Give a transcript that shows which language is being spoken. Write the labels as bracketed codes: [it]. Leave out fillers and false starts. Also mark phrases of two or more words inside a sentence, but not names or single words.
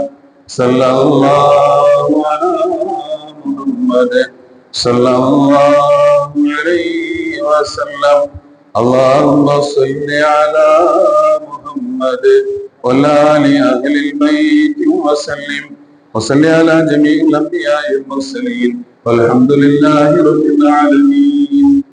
[ar] صلى الله على محمد صلى الله عليه وسلم. اللهم صل على محمد و آل أهل البيت وسلم وصلي على جميع الأنبياء والمرسلين والحمد لله رب العالمين.